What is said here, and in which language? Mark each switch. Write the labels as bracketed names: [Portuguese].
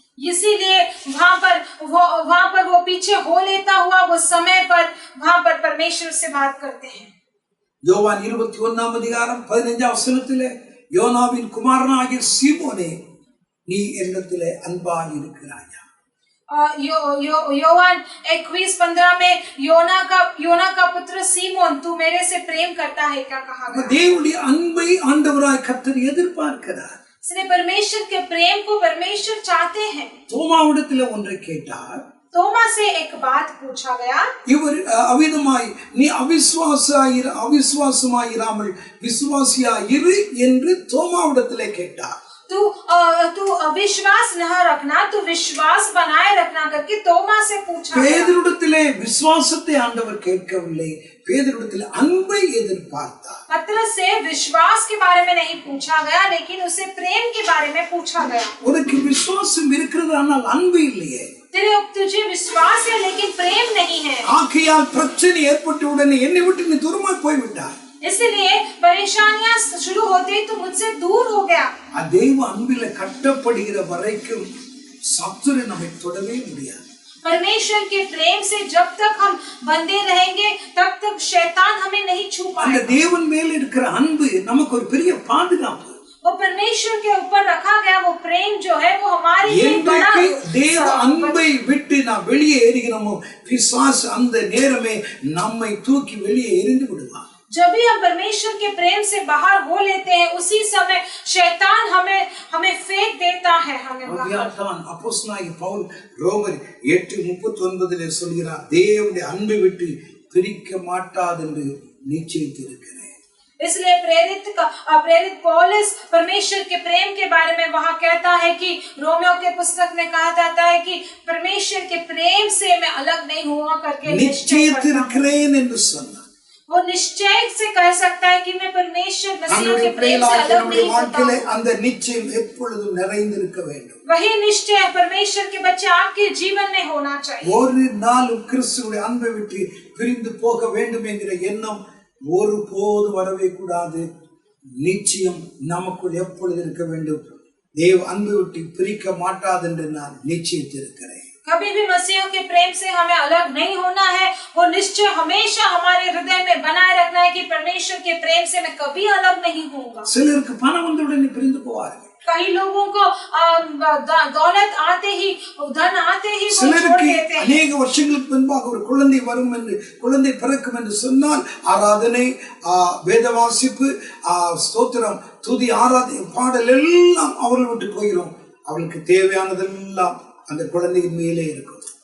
[Hindi] इसीलिए वहाँ पर वो पीछे हो लेता हुआ वो समय पर वहाँ पर परमेश्वर से बात करते हैं। [Tamil] யோவான் 21ஆம் அதிகாரம் 15ஆம் வசனத்திலே யோனாவின் குமாரனாகிய சீமோனே, நீ என்னிடத்திலே அன்பாய் இருக்கிறாயா? [Hindi] योवान 21:15 में योना का पुत्र सीमोन तू मेरे से प्रेम करता है क्या कहा गया। [Tamil] தேவனுடைய அன்பை ஆண்டவராய் கர்த்தர் எதிர்பார்க்கிறார். [Hindi] इसलिए परमेश्वर के प्रेम को परमेश्वर चाहते हैं। [Tamil] தோமாவிடத்தில் ஒன்றை கேட்டார். [Hindi] तोमा से एक बात पूछा गया, [Tamil] இவர் அவிதமாய் நீ அவிசுவாசமாயிராமல் விசுவாசியாயிரு என்று தோமாவிடத்திலே கேட்டார். [Hindi] तू अविश्वास न रखना, तू विश्वास बनाए रखना करके तोमा से पूछा। [Tamil] பேதுருவிடத்திலே விசுவாசத்தை ஆண்டவர் கேட்கவில்லை, பேதுருவிடத்திலே அன்பை எதிர்பார்த்தார். [Hindi] पतरस से विश्वास के बारे में नहीं पूछा गया, लेकिन उसे प्रेम के बारे में पूछा गया। [Tamil] உனக்கு விசுவாசம் இருக்கிறது ஆனால் அன்பு இல்லையே, [Hindi] तुझे विश्वास है लेकिन प्रेम नहीं है। [Tamil] ஆகையால் பிரச்சனை ஏற்பட்ட உடனே என்னை விட்டு நீ தூரமாய் போய்விட்டாய், [Hindi] इसलिए परेशानियां शुरू होते ही तू मुझसे दूर हो गया। [Tamil] தேவ அன்பிலே கட்டப்படுகிற வரைக்கும் சத்துரு நம்மை தொடவே முடியாது. [Hindi] परमेश्वर के प्रेम से जब तक हम बंधे रहेंगे तब तक शैतान हमें नहीं छू पाएगा। [Tamil] அந்த தேவன் மேல் இருக்கிற அன்பு நமக்கு ஒரு பெரிய பாதுகாப்பு. [Hindi] वो परमेश्वर के ऊपर रखा गया वो प्रेम जो है वो हमारे लिए बड़ा। [Tamil] தேவ அன்பை விட்டு நாம் வெளியே ஏறுகிறோமோ பிசாசு அந்த நேரமே நம்மை தூக்கி வெளியே எறிந்து விடுவான். [Hindi] जब भी हम परमेश्वर के प्रेम से बाहर हो लेते हैं उसी समय शैतान हमें फेंक देता है। [Tamil] அப்போஸ்தலனாகிய பவுல் ரோமர் 8:39 சொல்கிறார், தேவனுடைய அன்பை விட்டு பிரிக்க மாட்டாது என்று நிச்சயித்திருக்கிறேன். [Hindi] इसलिए प्रेरित पौलुस परमेश्वर के प्रेम के बारे में वहाँ कहता है कि रोमियो के पुस्तक में कहा जाता है कि परमेश्वर के प्रेम से मैं अलग नहीं हुआ करके [Tamil] நிச்சயித்திருக்கிறேன் என்று சொன்னார். [Hindi] वो निश्चय से कह सकता है कि मैं परमेश्वर मसीह के प्रेम से अलग नहीं होता। [Tamil] அந்த நிச்சயம் எப்பொழுதும் நிறைந்திருக்க வேண்டும். [Hindi] वही निश्चय परमेश्वर के बच्चे आपके जीवन में होना चाहिए। [Tamil] ஒரு நாளும் கிறிஸ்துவின் அன்பை விட்டு பிரிந்து போக வேண்டும் என்கிற எண்ணம் ஒருபோது வரவே கூடாது. நிச்சயம் நமக்குள் எப்பொழுது இருக்க வேண்டும், தேவ அன்பை விட்டு பிரிக்க மாட்டாது என்று நான் நிச்சயித்திருக்கிறேன். [Hindi] कभी भी मसीह के प्रेम से हमें अलग नहीं होना है। वो निश्चय हमेशा हमारे हृदय में बनाए रखना है कि परमेश्वर के प्रेम से मैं कभी अलग नहीं होऊंगा। [Tamil] சிலருக்கு பணம் வந்தவுடனே பிரிந்து போவார்கள். [Hindi] कई लोगों को दौलत आते ही धन आते ही वो छोड़ देते हैं। [Tamil] अनेक வருஷங்களுக்கு முன்பாக ஒரு குழந்தை வரும் என்று குழந்தை பிறக்கும் என்று சொன்னால் ஆராதனை, வேத வாசிப்பு, ஸ்தோத்திரம், துதி, ஆராதனை, பாடல் எல்லாம் அவர்கள் விட்டு போயிடும். அவளுக்கு தேவையானதெல்லாம் அந்த குழந்தையின் மேலே இருக்கும்.